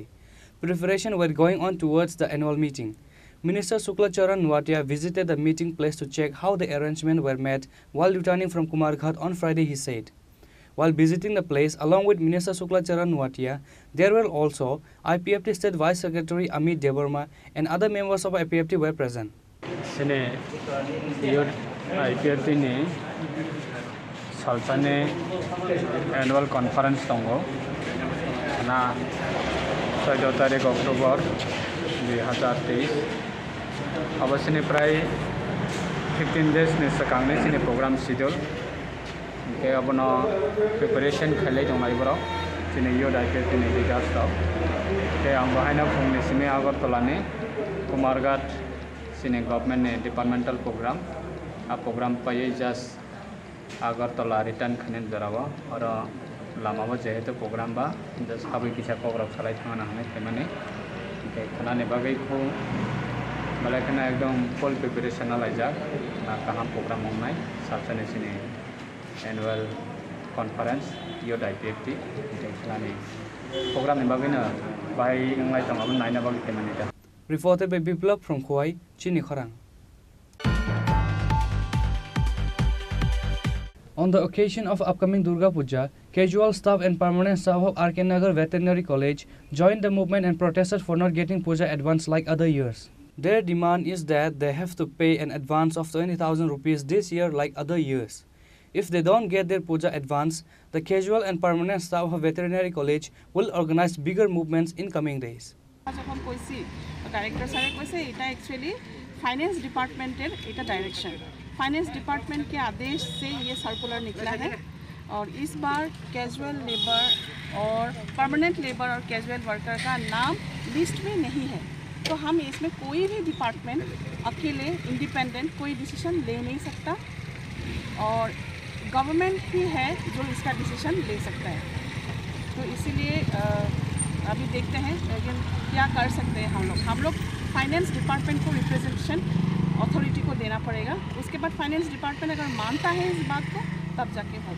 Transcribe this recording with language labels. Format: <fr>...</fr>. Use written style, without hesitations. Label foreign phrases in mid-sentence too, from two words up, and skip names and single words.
<en>Preparations were going on towards the annual meeting. Minister Suklacharan Nuatia visited the meeting place to check how the arrangements were made while returning from Kumarghat on Friday, he said. While visiting the place along with Minister Suklacharan Nuatia, there were also IPFT State Vice Secretary Amit Devarma and other members of IPFT were present.</en> <trp>IPFT ni salsane</trp> <en>annual conference</en> <trp>tongo na 16 tarik Oktober 2023 abasini pray 15 days ni sakangni sini</trp> <en>program schedule</en> <trp>ke abono preparation khale jongai bro sini yo IPFT ni leaders tok ke ambahaina phungni sini Agartala ni Kumarghat sini government ni</trp> <en>departmental program</en> <trp>a program paye just Agartala return khanen jarawa और लामाबो जेहेतु प्रग्राम बा जस्ट हाबै किसा प्रग्राम सालाय थांना हानाय थारमाने खानानि बागैखौ मालाय खाना एकदम</trp> <en>full preparation</en> <trp>लायजाक ना गाहाम प्रग्राम मावनाय साबसानैसिनि</trp> <en>annual conference youth IPFT</en> <trp>खानानि प्रग्रामनि बागैनो बाहाय नंलाय दङाबो नायना बागै थारमाने दा</trp> <en>Reported by Biplab from Khowai, Chini Khorang. On the occasion of upcoming Durga Puja, casual staff and permanent staff of RK Nagar Veterinary College joined the movement and protested for not getting puja advance like other years. Their demand is that they have to pay an advance of 20,000 rupees this year like other years. If they don't get their puja advance, the casual and permanent staff of Veterinary College will organize bigger movements in coming days.</en> <bn>যখন কইছি ডাইরেক্টর স্যারে কইছে এটা</bn> <en>actually finance department</en> <hi>এটা</hi> <en>direction finance department</en> <hi>के आदेश से ये सर्कुलर निकला है और इस बार</hi> <en>casual labour</en> <hi>और</hi> <en>permanent labour</en> <hi>और</hi> <en>casual worker</en> <hi>का नाम लिस्ट में नहीं है तो हम इसमें कोई भी डिपार्टमेंट अकेले इंडिपेंडेंट कोई डिसीजन ले नहीं सकता और गवर्नमेंट ही है जो इसका डिसीजन ले सकता है तो इसीलिए अभी देखते हैं लेकिन क्या कर सकते हैं हम लोग</hi> <en>finance department</en> <hi>को</hi> <en>representation authority</en> <hi>को देना पड़ेगा उसके बाद</hi> <en>finance department</en> <hi>अगर मानता है इस बात को तब जाके होगा</hi>